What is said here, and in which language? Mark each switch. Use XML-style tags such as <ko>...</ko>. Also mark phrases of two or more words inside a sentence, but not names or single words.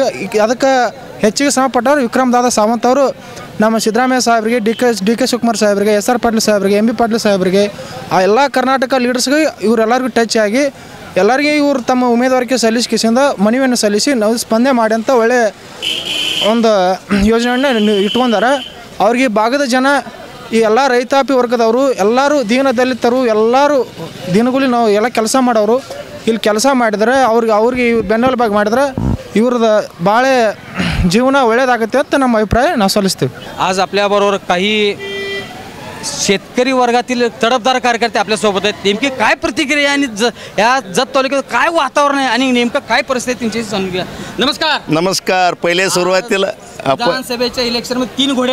<kn>ಅದಕ್ಕೆ ಹೆಚ್ಚಿಗೆ ಶ್ರಮಪಟ್ಟವರು ವಿಕ್ರಮ್ ದಾದಾ ಸಾವಂತ್ ಅವರು ನಮ್ಮ ಸಿದ್ದರಾಮಯ್ಯ ಸಾಹೇಬರಿಗೆ, ಡಿ ಕೆ ಶಿವಕುಮಾರ್ ಸಾಹೇಬರಿಗೆ, SR ಪಾಟೀಲ್ ಸಾಹೇಬರಿಗೆ, ಎಂ ಬಿ ಪಾಟೀಲ್ ಸಾಹೇಬರಿಗೆ, ಆ ಎಲ್ಲ ಕರ್ನಾಟಕ ಲೀಡರ್ಸ್ಗೆ ಇವರೆಲ್ಲರಿಗೂ ಟಚ್ ಆಗಿ ಎಲ್ಲರಿಗೆ ಇವರು ತಮ್ಮ ಉಮೇದುವಾರಿಕೆ ಸಲ್ಲಿಸಿಕೆಯಿಂದ ಮನವಿಯನ್ನು ಸಲ್ಲಿಸಿ ನಾವು ಸ್ಪಂದನೆ ಮಾಡಿ ಅಂತ ಒಳ್ಳೆ ಒಂದು ಯೋಜನೆಯನ್ನು ಇಟ್ಕೊಂಡಾರೆ. ಅವ್ರಿಗೆ ಭಾಗದ ಜನ ಈ ಎಲ್ಲ ರೈತಾಪಿ ವರ್ಗದವರು ಎಲ್ಲರೂ ದೀನದಲಿತರು ಎಲ್ಲರೂ ದಿನಗೂಲಿ ನಾವು ಎಲ್ಲ ಕೆಲಸ ಮಾಡೋರು ಇಲ್ಲಿ ಕೆಲಸ ಮಾಡಿದರೆ ಅವ್ರಿಗೆ ಬೆನ್ನೆಲುಬಾಗಿ ಮಾಡಿದ್ರೆ ಇವ್ರದ್ದು ಭಾಳ जीवना ಒಳ್ಳೆಯದಾಗುತ್ತೆ ಅಂತ ನಮ್ಮ ಅಭಿಪ್ರಾಯ ನಾವು ಸಲ್ಲಿಸ್ತೀವಿ.</kn> <mr>आज आपल्याबरोबर काही शेतकरी वर्गातील तडफदार कार्यकर्ते आपल्यासोबत आहेत. नेमकी काय प्रतिक्रिया आणि या जत तालुक्यात काय वातावरण आहे आणि नेमकं काय परिस्थिती त्यांची जाणून घ्या. नमस्कार. नमस्कार. पहिले सुरुवातीला विधानसभेच्या इलेक्शनमध्ये 3 घोडे</mr>